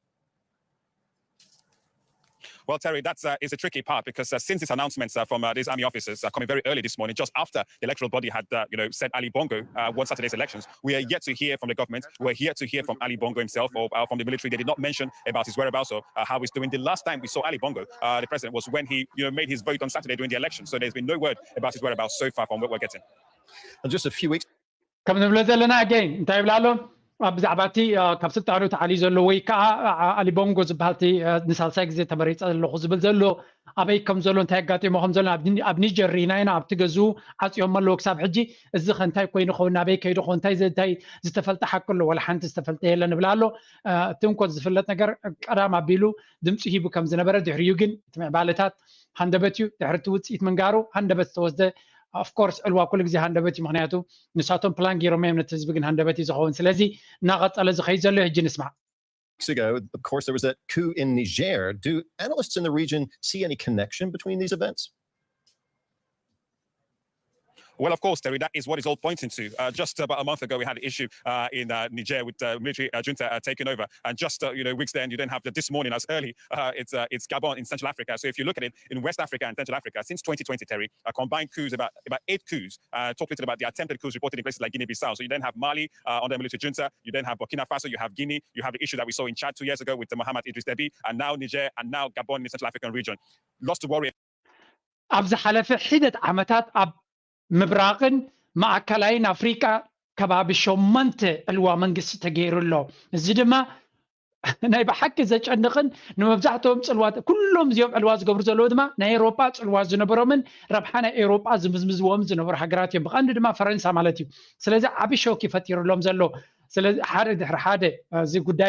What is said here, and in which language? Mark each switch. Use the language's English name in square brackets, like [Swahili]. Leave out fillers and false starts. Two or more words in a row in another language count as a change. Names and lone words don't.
[English] Well, Terry, that's is a tricky part because since these announcements from these army officers coming very early this morning, just after the electoral body had, said Ali Bongo won Saturday's elections, we are yet to hear from the government. We're yet to hear from Ali Bongo himself or from the military. They did not mention about his whereabouts or how he's doing. The last time we saw Ali Bongo, the president, was when he, made his vote on Saturday during the election. So there's been no word about his whereabouts so far from what we're getting. And just a few weeks. [Tigrinya] ከም ንብሎ ዘለና again እንታይ ይብላሎ ብዛዕባ እቲ ካብ ስልጣኑ ተዓልዩ ዘሎ ወይ ከዓ ኣሊ ቦንጎ ዝበሃል እቲ ንሳልሳይ ግዜ ተመሪፀ ኣለኹ ዝብል ዘሎ ኣበይ ከም ዘሎ እንታይ ኣጋጢሞ ከም ዘሎ ኣብ ኒጀር ሪኢና ኢና ኣብቲ ገዝኡ ዓፅዮም ኣለዎ ክሳብ ሕጂ እዚ ኸ እንታይ ኮይኑ ኸውን ናበይ ከይዱ ኸውን እንታይ ዝተፈልጠ ሓቂ ኣሎ ወላ ሓንቲ ዝተፈልጠ የለን ንብላ ኣሎ እቲ እንኮ ዝፍለጥ ነገር ቀዳም ኣቢሉ ድምፂ ሂቡ ከም ዝነበረ ድሕሪኡ ግን እቲ ምዕባለታት ሃንደበት እዩ ድሕሪ እቲ ውፅኢት ምንጋሩ ሃንደበት ዝተወስደ [English] of course [Tigrinya] ዕልዋ ኩሉ ግዜ ሃንደበት እዩ ምክንያቱ ንሳቶም ፕላን ገይሮም እዮም ነቲ ህዝቢ ግን ሃንደበት እዩ ዝኸውን ስለዚ እናቐፀለ ዝኸይድ ዘሎ ሕጂ ንስማዕ [English] ago, of course, there was that coup in Niger. Do analysts in the region see any connection between these events? Well, of course, Terry, that is what it's all pointing to. Just about a month ago, we had an issue in Niger with the military junta taking over. And just, weeks then, you then have this morning as early, it's Gabon in Central Africa. So if you look at it, in West Africa and Central Africa, since 2020, Terry, combined coups, about 8 coups. Talk a little about the attempted coups reported in places like Guinea-Bissau. So you then have Mali under military junta. You then have Burkina Faso. You have Guinea. You have the issue that we saw in Chad 2 years ago with the Mohamed Idris Deby. And now Niger and now Gabon in the Central African region. Lots to worry. [Tigrinya] ኣብዚ ሓለፈ ሒደት ዓመታት ኣብ ምብራቕን ማእከላይን ኣፍሪቃ ከባቢ 8 ዕልዋ መንግስቲ ተገይሩ ኣሎ እዚ ድማ ናይ ብሓቂ ዘጨንቕን ንመብዛሕትኦም ፅልዋት ኩሎም እዚኦም ዕልዋ ዝገብሩ ዘለዉ ድማ ናይ ኤውሮጳ ፅልዋ ዝነበሮምን ረብሓ ናይ ኤውሮጳ ዝምዝምዝዎም ዝነበሩ ሃገራት እዮም ብቐንዲ ድማ ፈረንሳ ማለት እዩ ስለዚ ዓብይ ሾክ ይፈጢሩሎም ዘሎ ስለዚ ሓደ ድሕሪ ሓደ እዚ ጉዳይ